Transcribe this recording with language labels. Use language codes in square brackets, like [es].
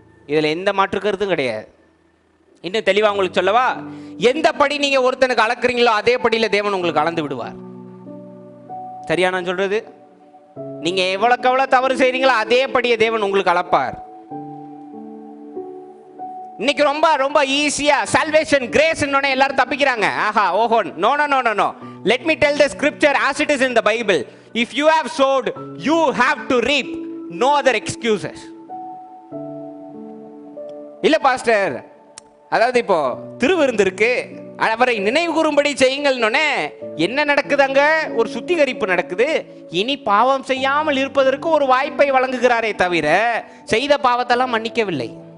[ta] இதுல எந்த மாற்று கருத்தும் கிடையாது. இன்னும் தெளிவா உங்களுக்கு சொல்லவா, எந்த படி நீங்க ஒருத்தனுக்கு அளக்குறீங்களோ அதே படியில தேவன் உங்களுக்கு அளந்து விடுவார். சரியா நான் சொல்றது? நீங்க எவ்வளவுக்கு எவ்வளவு தவறு செய்றீங்களோ அதே படியை தேவன் உங்களுக்கு அளப்பார். இன்னைக்கு ரொம்ப ரொம்ப ஈஸியா சால்வேஷன் கிரேஸ் இன்னொன்னு எல்லாரும் தப்பிக்கிறாங்க. ஆஹா ஓஹோ, no no no no no. [en] Let me tell the scripture as it is in the Bible. If you have sowed, you have to reap. No other excuses. [ta] இல்ல பாஸ்டர், அதாவது இப்போ திருவிருந்து இருக்கு, அவரை நினைவு கூறும்படி செய்யுங்கள்னு என்ன நடக்குதாங்க? ஒரு சுத்திகரிப்பு நடக்குது. இனி பாவம் செய்யாமல் இருப்பதற்கு ஒரு வாய்ப்பை வழங்குகிறாரே தவிர செய்த பாவத்தெல்லாம் மன்னிக்கவில்லை.